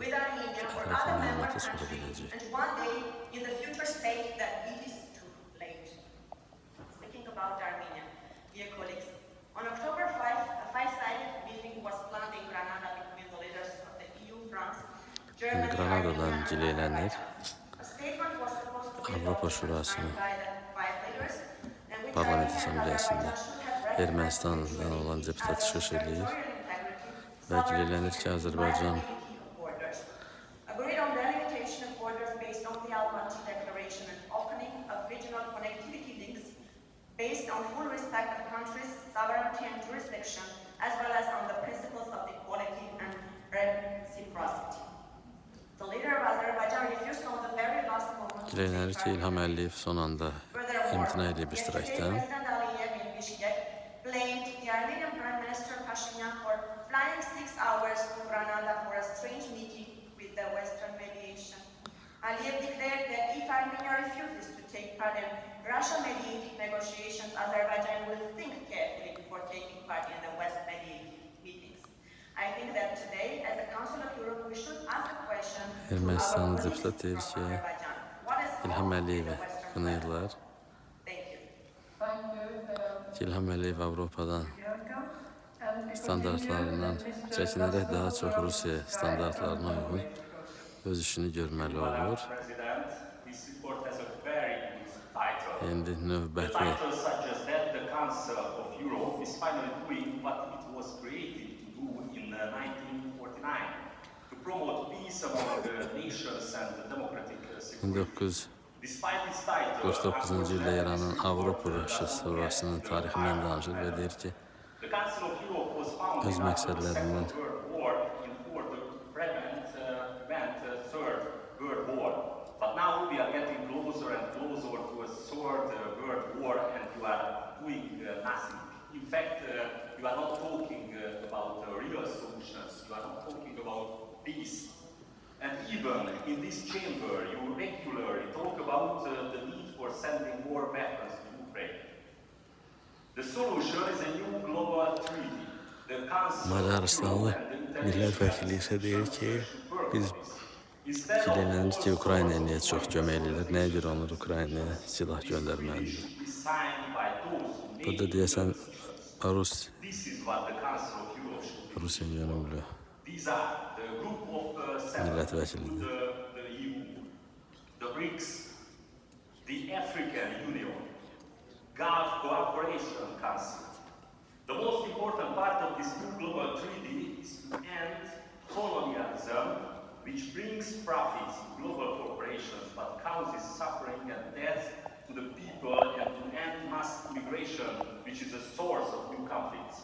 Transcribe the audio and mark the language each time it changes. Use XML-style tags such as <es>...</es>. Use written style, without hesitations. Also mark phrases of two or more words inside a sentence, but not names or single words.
<az>Ətraflı məlumatı sonra biləcək. Granadadan dileylənir. Avropa Şurası'nın Parlament Asambleyası'nda Ermənistan'dan olan deputat çıxış edir və dileylənir ki, Azərbaycan</az> <en>based on full respect of countries' sovereignty and jurisdiction, as well as on the principles of equality and reciprocity.</en> <az>Bildirilənir ki, İlham Əliyev son anda imtina edib iştirakdan.</az> <en>President Aliyev in Bishkek blamed the Armenian Prime Minister Pashinyan for flying 6 hours to Granada for a strange meeting with the Western mediation. Aliyev declared that if Armenia refuses to take part in Russia-mediated negotiations, Azerbaijan will think carefully before taking part in the West-mediated meetings. I think that today, as a Council of Europe, we should ask a question to our</en> <az>Ermənistanın</az> <en>colleagues</en> <az>deputat deyir</az> <en>from</en> <az>ki,</az> <en>Azerbaijan. What is</en> <az>İlham</az> <en>wrong with</en> <az>Əliyevi</az> <en>the Western</en> <az>qınayırlar.</az> <en>Thank you. Thank you,</en> <az>Ki, İlham Əliyev Avropadan</az> <en>Bianca. And we</en> <az>standartlarından</az> <en>continue with</en> <az>çəkinərək</az> <en>Mr.</en> <az>daha çox Rusiya standartlarına uyğun öz işini görməli olur.</az> <en>President, this report has a very good title.</en> <az>İndi</az> <en>The</en> <az>növbəti</az> <en>title suggests that the Council of Europe is finally doing what it was created to do in 1949, to promote peace among the nations and the democratic security. Despite its title,</en> <az>1949-cu ildə yaranan Avropa-Rusiya savaşının tarixindən danışır və deyir ki,</az> <en>the Council of Europe was founded</en> <az>öz</az> <en>after the</en> <az>məqsədlərindən</az> <en>Second World War in order to prevent Third World War. But now we are getting closer and closer to a Third World War, and you are doing nothing. In fact, you are not talking about real solutions. You are not talking about peace. And even in this chamber, you regularly talk about the need for sending more weapons to Ukraine. The solution is a new global treaty. The Council of</en> <az>Macarıstanlı</az> <en>Europe and the</en> <az>millət vəkili isə deyir ki, biz fikirlənirik ki, Ukraynaya niyə çox kömək edirlər, nəyə görə onlar Ukraynaya silah göndərməlidir. Burada deyəsən, Rusiya yönümlü millət vəkilidir.</az> <en>The BRICS, the African Union, Gulf Cooperation Council. The most important part of this new global treaty is to end colonialism, which brings profits to global corporations but causes suffering and death to the people, and to end mass immigration, which is a source of new conflicts.</en>